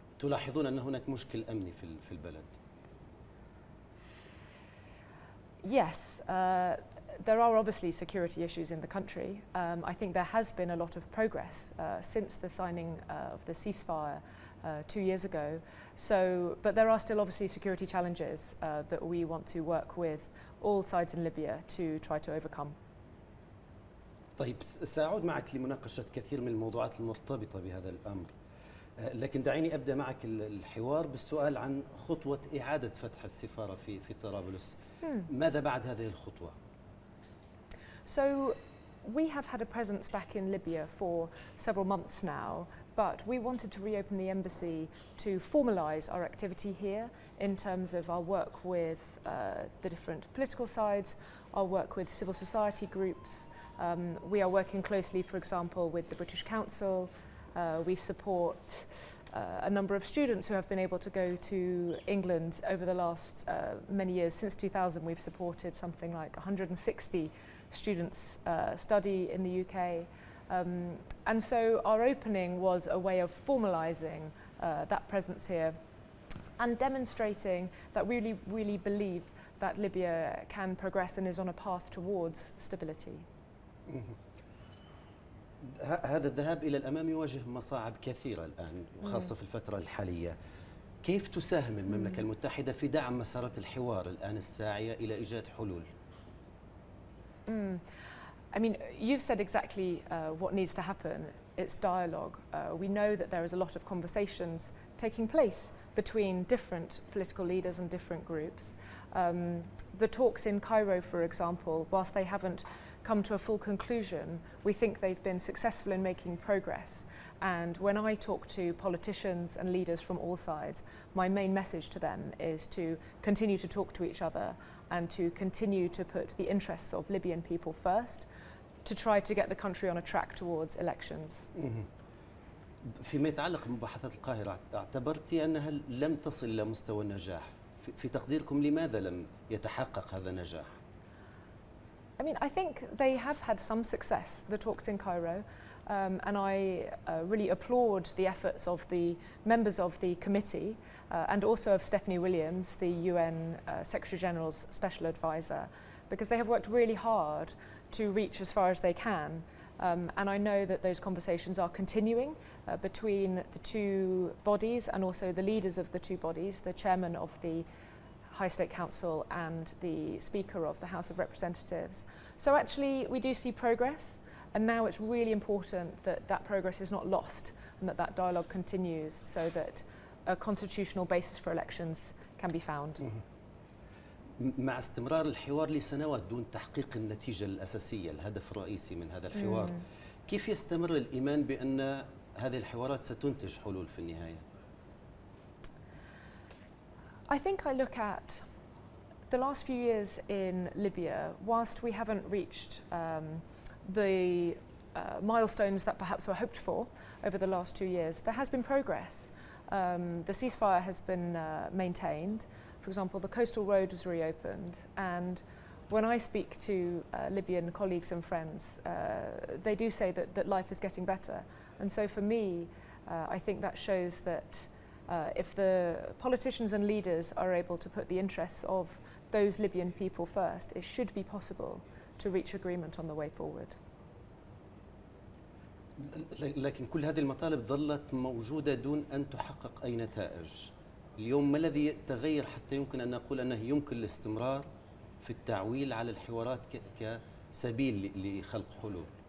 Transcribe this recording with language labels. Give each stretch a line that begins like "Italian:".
Arabic: تلاحظون أن هناك مشكل أمني في البلد؟
English: Yes, there are obviously security issues in the country. I think there has been a lot of progress since the signing of the ceasefire 2 years ago. But there are still obviously security challenges that we want to work with all sides in Libya to try to overcome.
Arabic: طيب، سأعود معك لمناقشة كثير من الموضوعات المرتبطة بهذا الأمر، لكن دعيني أبدأ معك الحوار بالسؤال عن خطوة إعادة فتح السفارة في طرابلس. ماذا بعد هذه الخطوة؟
English: So we have had a presence back in Libya for several months now, but we wanted to reopen the embassy to formalise our activity here in terms of our work with the different political sides, our work with civil society groups. We are working closely, for example, with the British Council. We support a number of students who have been able to go to England over the last many years. Since 2000, we've supported something like 160 students study in the UK. And so our opening was a way of formalising that presence here and demonstrating that we really believe that Libya can progress and is on a path towards stability.
Arabic: هذا الذهاب إلى الأمام يواجه مصاعب كثيرة الآن، وخاصة في الفترة الحالية. كيف تساهم المملكة المتحدة في دعم مسارات الحوار الآن الساعية إلى إيجاد حلول؟
English: I mean, you've said exactly what needs to happen. It's dialogue. We know that there is a lot of conversations taking place between different political leaders and different groups. The talks in Cairo, for example, whilst they haven't come to a full conclusion, we think they've been successful in making progress. And when I talk to politicians and leaders from all sides, my main message to them is to continue to talk to each other and to continue to put the interests of Libyan people first, to try to get the country on a track towards elections.
Arabic: فيما يتعلق بمباحثات القاهرة، اعتبرتي أنها لم تصل إلى مستوى النجاح؟ في تقديركم لماذا لم يتحقق هذا النجاح؟
English: I mean, I think they have had some success, the talks in Cairo, and I really applaud the efforts of the members of the committee and also of Stephanie Williams, the UN Secretary General's Special Advisor, because they have worked really hard to reach as far as they can. And I know that those conversations are continuing between the two bodies and also the leaders of the two bodies, the chairman of the High State Council and the Speaker of the House of Representatives. So actually we do see progress, and now it's really important that that progress is not lost and that that dialogue continues so that a constitutional basis for elections can be found.
Arabic: مع استمرار الحوار لسنوات دون تحقيق النتيجة الأساسية، الهدف الرئيسي من هذا الحوار، كيف يستمر الإيمان بأن هذه الحوارات ستنتج حلول في النهاية؟
English: I think I look at the last few years in Libya, whilst we haven't reached the milestones that perhaps were hoped for over the last 2 years, there has been progress. The ceasefire has been maintained. For example, the coastal road was reopened, and when I speak to Libyan colleagues and friends, they do say that life is getting better. And so for me, I think that shows that if the politicians and leaders are able to put the interests of those Libyan people first, it should be possible to reach agreement on the way forward.
Arabic: لكن كل هذه المطالب ظلت موجودة دون أن تحقق أي نتائج. اليوم ما الذي تغير حتى يمكن أن نقول أنه يمكن الاستمرار في التعويل على الحوارات كسبيل لخلق حلول؟